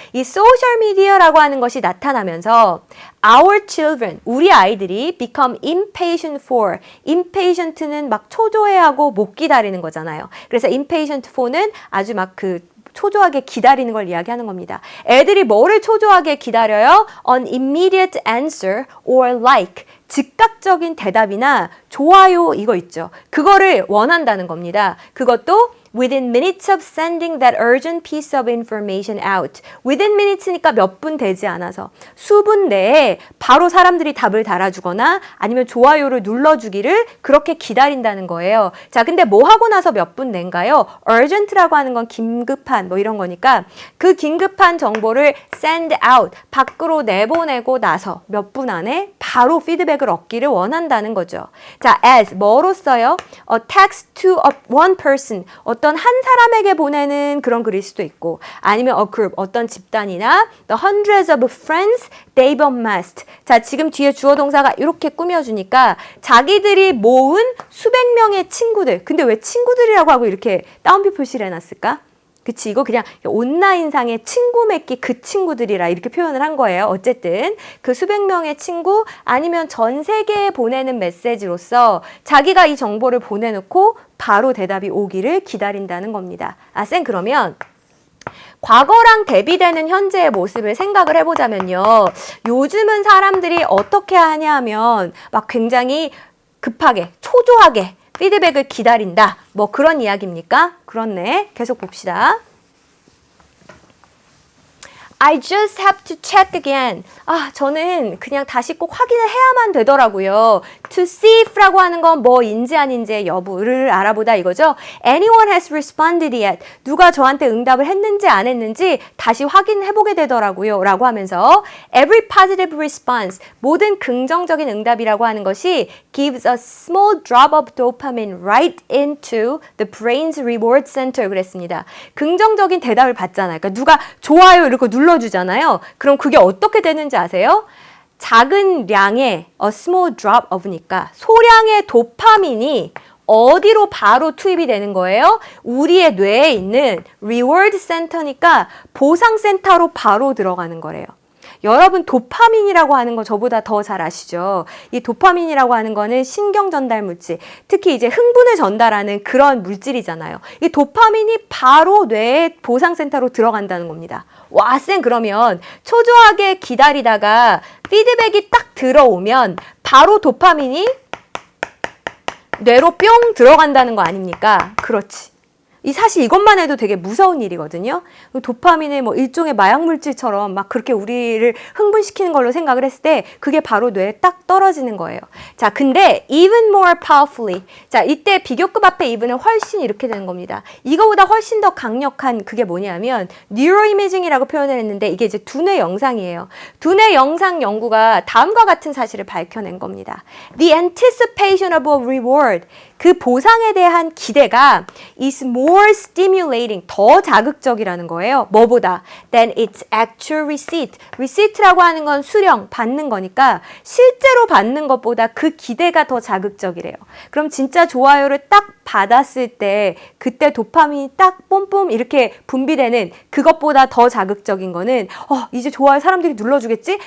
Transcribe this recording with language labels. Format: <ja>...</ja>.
<ko>이 social media라고 하는 것이 나타나면서</ko> <en>our children,</en> <ko>우리 아이들이</ko> <en>become impatient for.</en> <ko>impatient는 막 초조해하고 못 기다리는 거잖아요. 그래서</ko> <en>impatient for</en> <ko>는 아주 막 초조하게 기다리는 걸 이야기하는 겁니다. 애들이 뭐를 초조하게 기다려요?</ko> <en>An immediate answer or like.</en> <ko>즉각적인 대답이나 좋아요 이거 있죠. 그거를 원한다는 겁니다. 그것도</ko> <en>within minutes of sending that urgent piece of information out. within minutes</en> <ko>니까 몇 분 되지 않아서 수분 내에 바로 사람들이 답을 달아주거나 아니면 좋아요를 눌러주기를 그렇게 기다린다는 거예요. 자, 근데 뭐 하고 나서 몇 분 낸가요? urgent라고 하는 건 긴급한 뭐 이런 거니까 그 긴급한 정보를</ko> <en>send out,</en> <ko>밖으로 내보내고 나서 몇 분 안에 바로 피드백을 얻기를 원한다는 거죠. 자, as 뭐로써요?</ko> <en>A text to one person,</en> <ko>어떤 한 사람에게 보내는 그런 글일 수도 있고 아니면</ko> <en>a group,</en> <ko>어떤 집단이나</ko> <en>the hundreds of friends they've amassed.</en> <ko>자, 지금 뒤에 주어 동사가 이렇게 꾸며주니까 자기들이 모은 수백 명의 친구들. 근데 왜 친구들이라고 하고 이렇게 따옴표 표시를 해놨을까? 그치, 이거 그냥 온라인상의 친구 맺기 그 친구들이라 이렇게 표현을 한 거예요. 어쨌든 그 수백 명의 친구 아니면 전 세계에 보내는 메시지로서 자기가 이 정보를 보내놓고 바로 대답이 오기를 기다린다는 겁니다. 아, 쌤 그러면 과거랑 대비되는 현재의 모습을 생각을 해보자면요. 요즘은 사람들이 어떻게 하냐면 막 굉장히 급하게, 초조하게 피드백을 기다린다. 뭐 그런 이야기입니까? 그렇네. 계속 봅시다.</ko> <en>I just have to check again.</en> <ko>아, 저는 그냥 다시 꼭 확인을 해야만 되더라고요.</ko> <en>To see if</en> <ko>라고 하는 건 뭐인지 아닌지의 여부를 알아보다 이거죠.</ko> <en>Anyone has responded yet.</en> <ko>누가 저한테 응답을 했는지 안 했는지 다시 확인해보게 되더라고요. 라고 하면서</ko> <en>every positive response,</en> <ko>모든 긍정적인 응답이라고 하는 것이</ko> <en>gives a small drop of dopamine right into the brain's reward center</en> <ko>그랬습니다. 긍정적인 대답을 받잖아요. 그러니까 누가 좋아요 이렇게 눌러주잖아요. 그럼 그게 어떻게 되는지 아세요? 작은 량의</ko> <en>a small drop of</en> <ko>니까 소량의 도파민이 어디로 바로 투입이 되는 거예요? 우리의 뇌에 있는</ko> <en>reward center</en> <ko>니까 보상센터로 바로 들어가는 거래요. 여러분 도파민이라고 하는 거 저보다 더 잘 아시죠? 이 도파민이라고 하는 거는 신경 전달 물질, 특히 이제 흥분을 전달하는 그런 물질이잖아요. 이 도파민이 바로 뇌의 보상센터로 들어간다는 겁니다. 와, 쌤 그러면 초조하게 기다리다가 피드백이 딱 들어오면 바로 도파민이 뇌로 뿅 들어간다는 거 아닙니까? 그렇지. 사실 이것만 해도 되게 무서운 일이거든요. 도파민의 뭐 일종의 마약 물질처럼 막 그렇게 우리를 흥분시키는 걸로 생각을 했을 때 그게 바로 뇌에 딱 떨어지는 거예요. 자, 근데</ko> <en>even more powerfully.</en> <ko>자, 이때 비교급 앞에 even은 훨씬 이렇게 되는 겁니다. 이거보다 훨씬 더 강력한 그게 뭐냐면 뉴로이미징이라고 표현을 했는데 이게 이제 두뇌 영상이에요. 두뇌 영상 연구가 다음과 같은 사실을 밝혀낸 겁니다.</ko> <en>The anticipation of a reward.</en> <ko>그 보상에 대한 기대가</ko> <en>is more stimulating,</en> <ko>더 자극적이라는 거예요. 뭐보다?</ko> <en>Than its actual receipt.</en> <ko>receipt라고 하는 건 수령, 받는 거니까 실제로 받는 것보다 그 기대가 더 자극적이래요. 그럼 진짜 좋아요를 딱 받았을 때 그때 도파민이 딱 뽐뽐 이렇게 분비되는 그것보다 더 자극적인 거는 이제 좋아요 사람들이 눌러주겠지?</ko>